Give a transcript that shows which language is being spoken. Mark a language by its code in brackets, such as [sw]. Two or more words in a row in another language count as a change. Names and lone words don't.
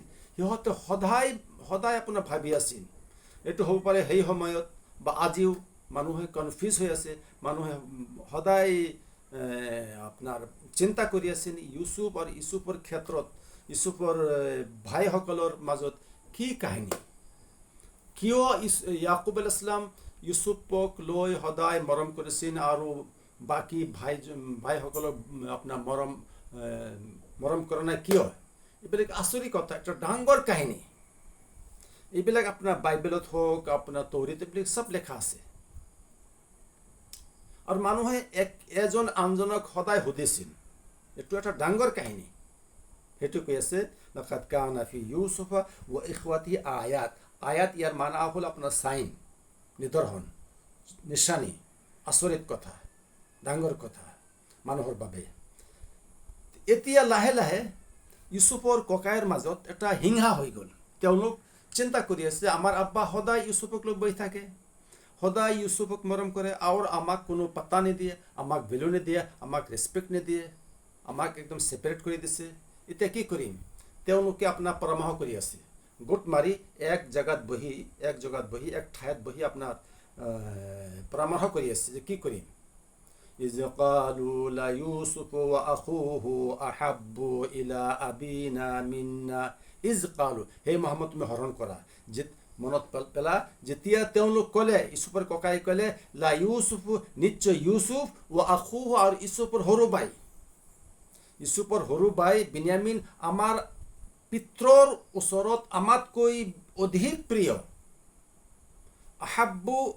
[as] সিহঁতে সদায় আপোনাৰ ভাবি আছিল, এইটো হ'ব পাৰে সেই সময়ত বা আজিও মানুহে কনফিউজ হৈ আছে, মানুহে সদায় আপোনাৰ চিন্তা কৰি আছিল ইউসুফ আৰু ইউসুফৰ ক্ষেত্ৰত, ইউসুফৰ ভাইসকলৰ মাজত কি কাহিনী, কিয় ইয়াকুব [ar] عليه السلام [as] ইউসুফক লৈ সদায় মৰম কৰিছিল আৰু বাকী ভাইসকলক আপোনাৰ মৰম কৰা নাই কিয়? এইবিলাক আচৰিত কথা, একটা ডাঙৰ কাহিনী। এইবিলাক আপোনাৰ বাইবেলত হওক, আপোনাৰ তৌৰাত, এইবিলাক চব লেখা আছে। আৰু মানুহে এজন আনজনক সদায় সুধিছিল, এইটো এটা ডাঙৰ কাহিনী। সেইটো কৈ আছে, [ar] لقد كان في يوسف وإخوته آيات, [as] আয়াত ইয়াৰ মানা হ'ল আপোনাৰ চাইন, নিদৰ্শন, নিশানী, আচৰিত কথা, ডাঙৰ কথা মানুহৰ বাবে। এতিয়া লাহে লাহে ইউসুফৰ ককাইৰ মাজত এটা হিংসা হৈ গ'ল। তেওঁলোক চিন্তা কৰি আছে, আমাৰ আব্বা সদায় ইউসুফক লৈ বহি থাকে, সদায় ইউসুফক মৰম কৰে, আৰু আমাক কোনো পাত্তা নিদিয়ে, আমাক ভেলু নিদিয়ে, আমাক ৰেচপেক্ট নিদিয়ে, আমাক একদম ছেপাৰেট কৰি দিছে। এতিয়া কি কৰিম? তেওঁলোকে আপোনাৰ পৰামৰ্শ কৰি আছে, গোট মাৰি এক ঠাইত বহি আপোনাৰ পৰামৰ্শ কৰি আছে যে কি কৰিম। [ar] إذ قالوا ليوسف وأخوه أحب إلى أبينا منا، إذ قالوا, [as] হে মুহাম্মদ তুমি স্মৰণ কৰা, মনত পেলা, যেতিয়া তেওঁলোক ক'লে, ইউসুফৰ ককাই ক'লে, [ar] ليوسف, [as] নিশ্চয় ইউসুফ, [ar] وأخوه, [as] আৰু ইউসুফৰ সৰু ভাই বিনিয়ামিন আমাৰ পিতৃৰ ওচৰত আমাতকৈ অধিক প্ৰিয়।